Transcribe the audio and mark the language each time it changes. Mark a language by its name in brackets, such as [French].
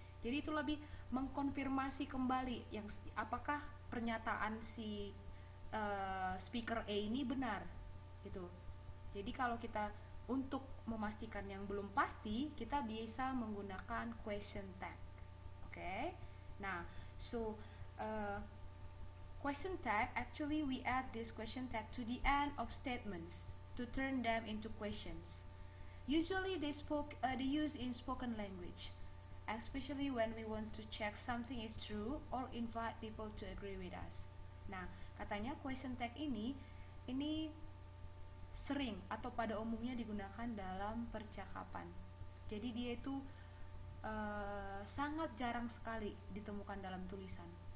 [Indonesian] Jadi itu lebih mengkonfirmasi kembali yang apakah pernyataan si speaker A ini benar gitu. Jadi kalau kita untuk memastikan yang belum pasti kita bisa menggunakan question tag. Oke, okay? [English] Nah, so uh, question tag, actually we add this question tag to the end of statements to turn them into questions. Usually they use in spoken language. especially when we want to check something is true or invite people to agree with us. [Indonesian] Nah, katanya question tag ini sering atau pada umumnya digunakan dalam percakapan. Jadi dia itu sangat jarang sekali ditemukan dalam tulisan.